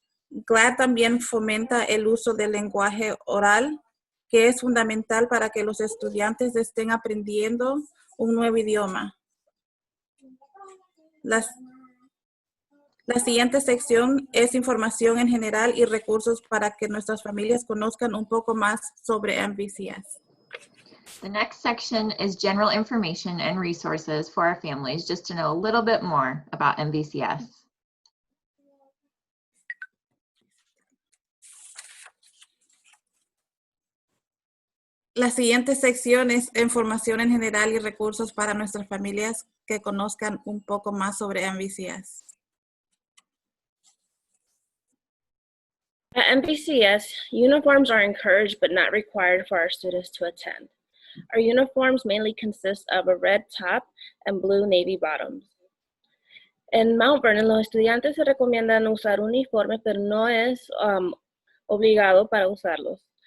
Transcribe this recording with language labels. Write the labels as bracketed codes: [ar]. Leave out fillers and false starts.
[es] GLAD también fomenta el uso del lenguaje oral, que es fundamental para que los estudiantes estén aprendiendo un nuevo idioma. La siguiente sección es información en general y recursos para que nuestras familias conozcan un poco más sobre MVCS. [en] The next section is general information and resources for our families, just to know a little bit more about MVCS. [es] La siguiente sección es información en general y recursos para nuestras familias que conozcan un poco más sobre MVCS. [en] At MVCS, uniforms are encouraged but not required for our students to attend. Our uniforms mainly consist of a red top and blue navy bottoms. [es] En Mount Vernon, los estudiantes se recomiendan usar uniforme, pero no es obligado para usarlos.